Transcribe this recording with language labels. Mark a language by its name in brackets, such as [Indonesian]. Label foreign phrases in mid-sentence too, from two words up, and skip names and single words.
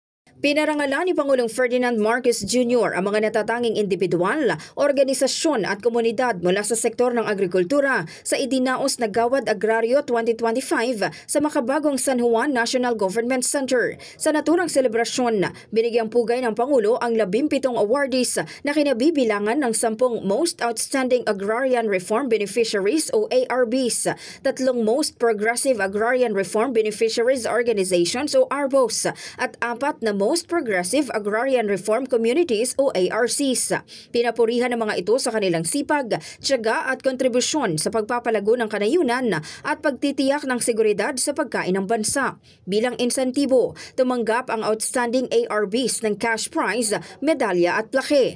[Filipino] Pinarangalan ni Pangulong Ferdinand Marcos Jr. ang mga natatanging individual, organisasyon at komunidad mula sa sektor ng agrikultura sa idinaos na Gawad Agraryo 2025 sa makabagong San Juan National Government Center. Sa naturang selebrasyon, binigyang pugay ng Pangulo ang 17 awardees na kinabibilangan ng 10 Most Outstanding Agrarian Reform Beneficiaries o ARBs, 3 Most Progressive Agrarian Reform Beneficiaries Organizations o ARBOs at 4 na Most Progressive Agrarian Reform Communities o ARCs. Pinapurihan ng mga ito sa kanilang sipag, tiyaga at kontribusyon sa pagpapalago ng kanayunan at pagtitiyak ng seguridad sa pagkain ng bansa. Bilang insentibo, tumanggap ang [English] outstanding ARBs [Filipino] ng [English] cash prize, [Filipino] medalya at plaque.